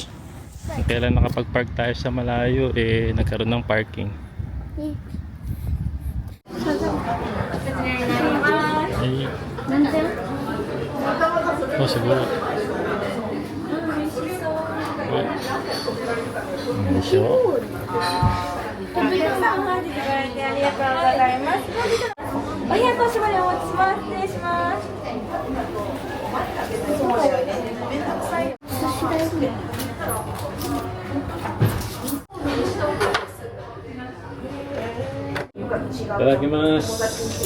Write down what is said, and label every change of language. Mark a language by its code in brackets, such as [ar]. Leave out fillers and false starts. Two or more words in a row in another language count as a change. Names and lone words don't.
[tl] Kailan nakapag-park tayo sa malayo, nagkaroon ng parking. Ay, oh, siguro. Ano siya? [ja] お客さんお入りいただいてありがとうございます。お部屋越しまでお持ちします。失礼します。いただきます。